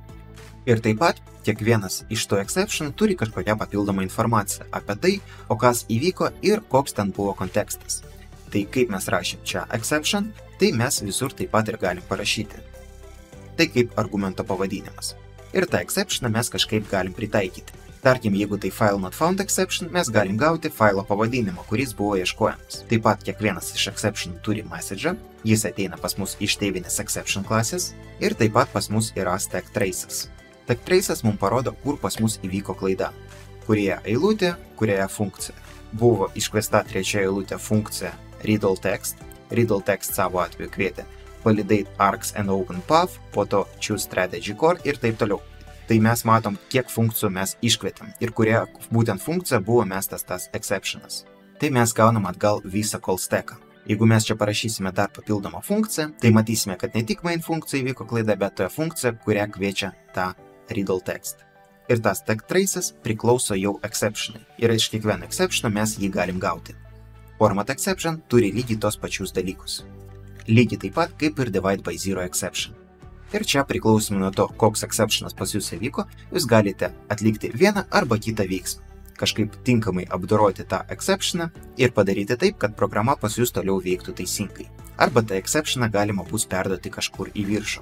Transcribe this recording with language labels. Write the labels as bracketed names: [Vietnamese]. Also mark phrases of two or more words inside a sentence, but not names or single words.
[Lithuanian] Ir taip pat, kiekvienas iš to exception turi kažkokią papildomą informaciją apie tai, o kas įvyko ir koks ten buvo kontekstas. Tai kaip mes rašym čia exception, tai mes visur taip pat ir galim parašyti. Tai kaip argumento pavadinimas. Ir tą exceptioną mes kažkaip galim pritaikyti. Tarkim, jeigu tai [English] file not found exception, [Lithuanian] mes galim gauti failo pavadinimą, kuris buvo ieškojamas. Taip pat kiekvienas iš exception turi message, jis ateina pas mus iš tėvinės exception klasės ir taip pat pas mus yra [English] stack traces. Stack traces [Lithuanian] mums parodo, kur pas mus įvyko klaida. Kurioje eilutė, kurioje funkcija. Buvo iškviesta trečia eilutė funkcija readall text. Readall text savo atveju kvietė [English] validate args and open path, [Lithuanian] po to [English] choose strategy core [Lithuanian] ir taip toliau. Tai mes matom, kiek funkcijų mes iškvietėm ir kurie būtent funkcija buvo mestas tas exceptionas. Tai mes gaunam atgal visą call stacką. Jeigu mes čia parašysime dar papildomą funkciją, tai matysime, kad ne tik main funkcija įvyko klaida, bet toje funkcija, kurią kviečia tą readall text. Ir tas [English] stack traces [Lithuanian] priklauso jau exceptionai. Ir iš kiekvieno exceptiono mes jį galim gauti. [English] Format exception [Lithuanian] turi lygiai tos pačius dalykus. Lygiai taip pat kaip ir [English] divide by zero exception. [Lithuanian] Ir čia priklausomai nuo to, koks exceptionas pas jūs įvyko, jūs galite atlikti vieną arba kitą veiksmą. Kažkaip tinkamai apdoroti tą exceptioną ir padaryti taip, kad programa pas jūs toliau veiktų teisingai. Arba tą exceptioną galima bus perduoti kažkur į viršų.